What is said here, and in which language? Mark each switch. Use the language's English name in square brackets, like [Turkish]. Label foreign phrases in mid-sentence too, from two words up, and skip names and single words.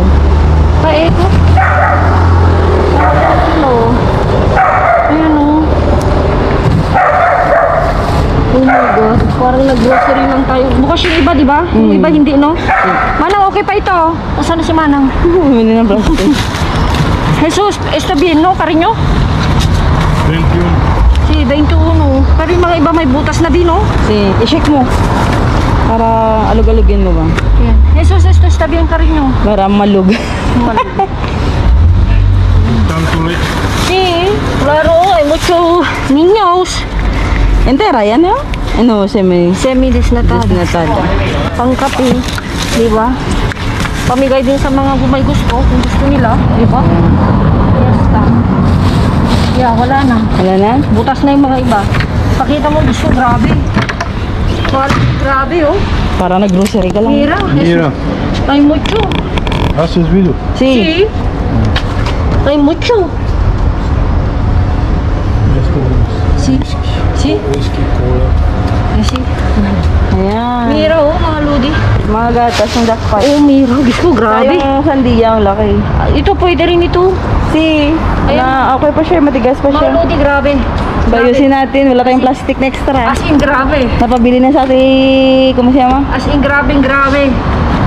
[Filipino] Paeko. Hello. [English] Ayan, oh. Oh my God. [Filipino] Parang nag-grocery lang tayo. Bukas yung iba, di ba? Yung iba hindi, no? Manang, okay pa ito. Nasaan na si Manang? Bumili ng plastic. [Spanish] Jesus, está bien, no? Cariño? 21. Si 21. [Filipino] Pero yung mga iba may butas na din, no? Si, i-shake mo. Para alug-alugin mo ba? Yan. [Spanish] Jesus, esto está bien, cariño. [Filipino] Para malug. [Spanish] Tanto leche. Sí, claro, hay muchos niños. [Filipino] Entera yan, no? Ano, [Spanish] Semi-desnatada. desnatada. [Filipino] Pangkape, di ba? Pamigay din sa mga may gusto, kung gusto nila, di ba? Fiesta. Yeah, wala na. Wala na? Butas na yung mga iba. Pakita mo gusto, grabe. Grabe, oh. Para nag-grocery ka lang. [Spanish] Mira, Mira, hay mucho. haces video. Si. Sí. Hay mucho. Sí. Sí. Whisky, cola. Sí. [Filipino] Ayan. Mira, oh, mga lodi. Mga gatas ng dakpat. Oh, mira. Gusto, grabe. Yung sandiya, ang laki. Ito, pwede rin ito. Si. Ayan. Na, okay pa siya, matigas pa Mga siya. lodi, grabe. Bayusin natin, wala tayong plastic na extra. [English] As in, [Filipino] grabe. Napabili na sa ating, kung siya ma? [English] As in, [Filipino] grabe.